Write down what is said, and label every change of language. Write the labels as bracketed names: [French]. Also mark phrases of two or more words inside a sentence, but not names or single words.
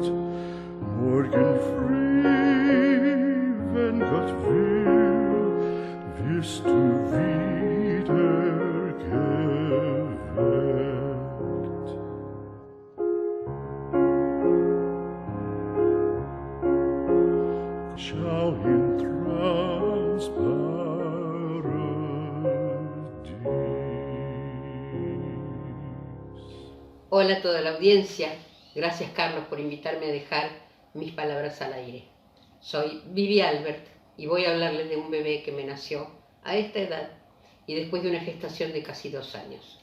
[Spanish] Morgen früh, wenn Gott will, wirst du wieder geweckt. Schau in Hola a toda la audiencia. Gracias, Carlos, por invitarme a dejar mis palabras al aire. Soy Vivi Albert y voy a hablarles de un bebé que me nació a esta edad y después de una gestación de casi 2 años.